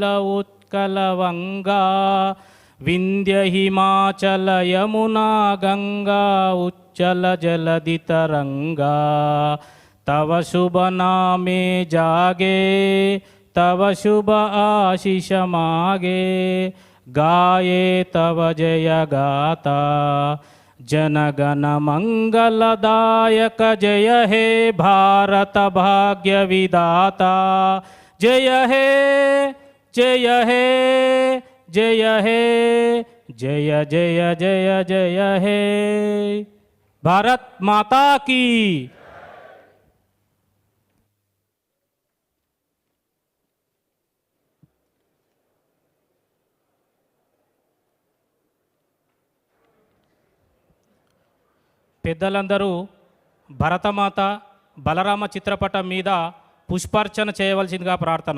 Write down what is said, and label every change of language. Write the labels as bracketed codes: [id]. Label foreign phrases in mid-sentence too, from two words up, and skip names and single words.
[bn] উৎকল বঙ্গ, বিন্ধ্য হিমাচল যমুনা গঙ্গা উচ্ছল জলধি তরঙ্গ, তব শুভ নামে জাগে তব শুভ আশিস মাগে, গাহে তব জয় গাথা, জনগণ মঙ্গলদায়ক জয় হে ভারত ভাগ্য বিধাতা, জয় হে জয় হে জয় হে জয় জয় জয় জয় হে, [hi] भारत माता की। [te] పెద్దలందరూ భరతమాత బలరామ చిత్రపటం మీద పుష్పార్చన చేయవలసిందిగా ప్రార్థన.